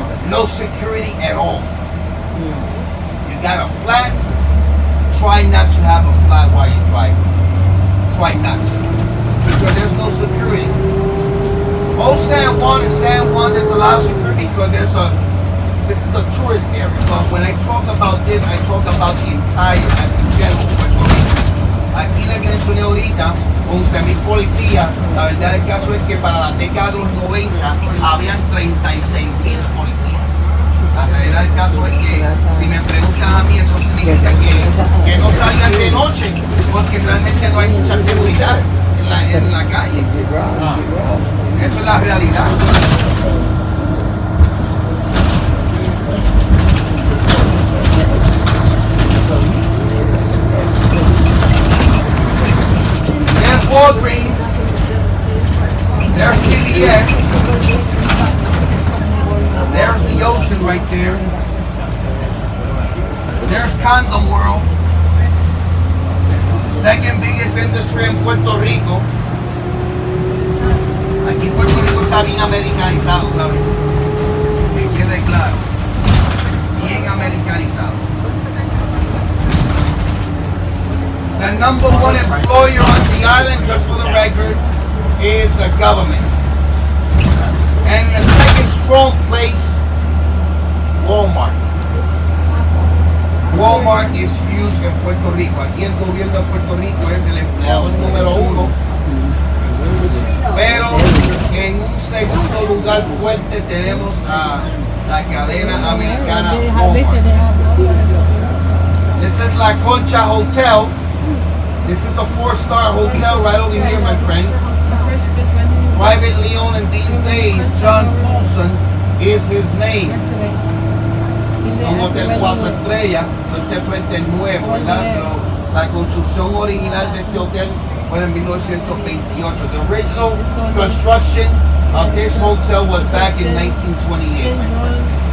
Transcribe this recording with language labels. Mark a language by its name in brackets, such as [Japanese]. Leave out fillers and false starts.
[English] No security at all. You got a flat, try not to have a flat while you're driving. Try not to. Because there's no security. Old San Juan and San Juan, there's a lot of security because this is a tourist area. But when I talk about this, I talk about the entire, as in general, Puerto Rico. [Spanish] Aquí les mencioné ahorita 11,000 policías. La verdad del caso es que para la década de los 90 habían 36,000 policías. La realidad del caso es que si me preguntan a mí, eso significa que no salgan de noche, porque realmente no hay mucha seguridad en la calle. Esa es la realidad. [English] There's Walgreens, there's CVS, there's the ocean right there, there's Condom World, second biggest industry in Puerto Rico. [Spanish] Aquí Puerto Rico está bien americanizado, ¿sabes? Que quede claro, bien americanizado. [English] The number one employer on the island, just for the record, is the government. And the second strong place, Walmart. Walmart is huge [Spanish] en [English] Puerto Rico. [Spanish] Aquí el gobierno de Puerto Rico es el empleador número uno. Pero en un segundo lugar fuerte tenemos a la cadena americana Walmart. [English] This is La Concha Hotel. This is a 4-star hotel right over here, my friend. Privately owned in these days. John Poulsen is his name. [Spanish] Un hotel 4 estrellas, este frente es nuevo, ¿verdad? Pero la construcción original de este hotel fue en 1928. [English] The original construction of this hotel was back in 1928, my friend.